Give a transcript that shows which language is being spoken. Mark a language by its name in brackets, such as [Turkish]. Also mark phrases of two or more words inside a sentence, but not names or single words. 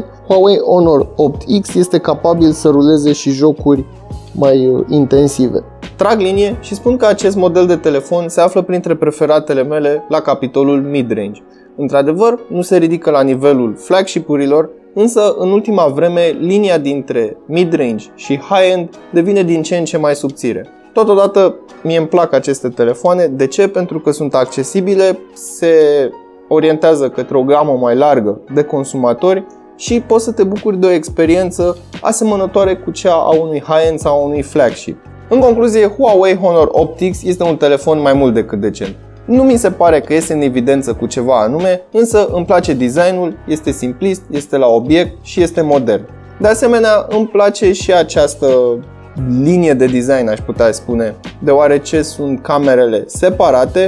[Romanian] Huawei Honor 8X este capabil să ruleze și jocuri mai intensive. Trag linie și spun că acest model de telefon se află printre preferatele mele la capitolul mid-range. Într-adevăr, nu se ridică la nivelul flagship-urilor, însă în ultima vreme linia dintre mid-range și high-end devine din ce în ce mai subțire. Totodată, mie îmi plac aceste telefoane. De ce? Pentru că sunt accesibile, se orientează către o gamă mai largă de consumatori și poți să te bucuri de o experiență asemănătoare cu cea a unui high-end sau a unui flagship. În concluzie, Huawei Honor 8X este un telefon mai mult decât decent. Nu mi se pare că iese în evidență cu ceva anume, însă îmi place designul, este simplist, este la obiect și este modern. De asemenea, îmi place și această linie de design, aș putea spune, deoarece sunt camerele separate.